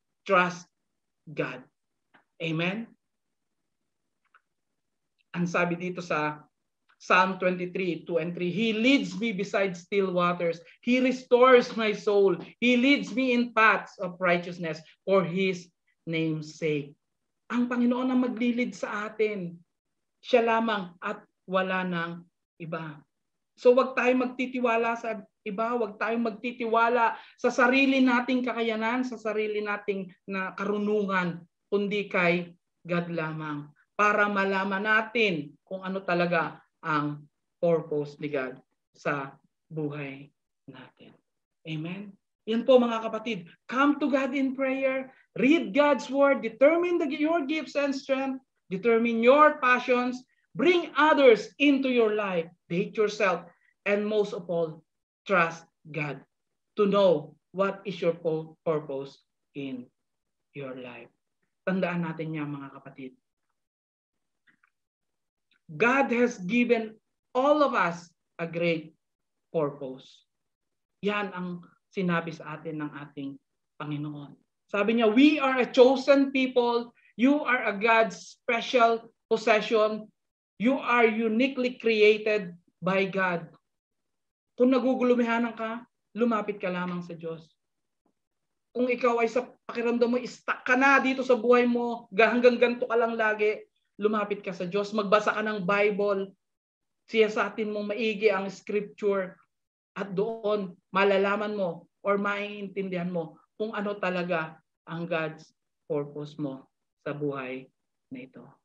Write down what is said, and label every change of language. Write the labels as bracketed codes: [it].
[en] Trust God. Amen? [tl] Ang sabi dito sa [en] Psalm 23, 2 and 3, He leads me beside still waters. He restores my soul. He leads me in paths of righteousness for His name's sake. [tl] Ang Panginoon ang maglilid sa atin. Siya lamang at wala nang iba. So wag tayong magtitiwala sa iba, wag tayong magtitiwala sa sarili nating kakayanan, sa sarili nating na karunungan, kundi kay God lamang. Para malaman natin kung ano talaga ang purpose ni God sa buhay natin. [en] Amen? [tl] Yan po mga kapatid. [en] Come to God in prayer. Read God's word. Determine your gifts and strength. Determine your passions. Bring others into your life. Date yourself. And most of all, trust God to know what is your purpose in your life. [tl] Tandaan natin yan mga kapatid. [en] God has given all of us a great purpose. [tl] Yan ang sinabi sa atin ng ating Panginoon. Sabi niya, [en] we are a chosen people. You are a God's special possession. You are uniquely created by God. [tl] Kung nagugulumihanan ka, lumapit ka lamang sa Diyos. Kung ikaw ay sa pakiramdam mo, stuck ka na dito sa buhay mo, hanggang ganito ka lang lagi, lumapit ka sa Diyos, magbasa ka ng Bible, siyasatin mo maigi ang scripture, at doon malalaman mo or maiintindihan mo kung ano talaga ang God's purpose mo sa buhay na ito.